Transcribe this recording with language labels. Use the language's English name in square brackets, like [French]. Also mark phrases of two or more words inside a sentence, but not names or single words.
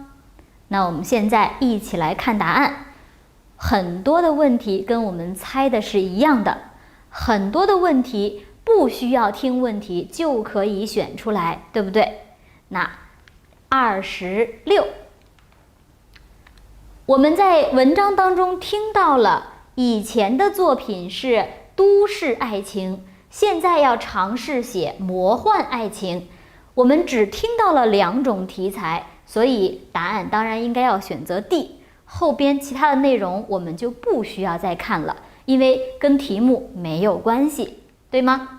[Chinese] 那我們現在一起來看答案。很多的問題跟我們猜的是一樣的，很多的問題不需要听問題就可以選出来，对不对？那26，我們在文章当中听到了以前的作品是都市愛情，現在要嘗試寫魔幻愛情。我們只聽到了2種題材，所以答案當然應該要選擇 D。後邊其他的內容我們就不需要再看了，因為跟題目沒有關係，對嗎？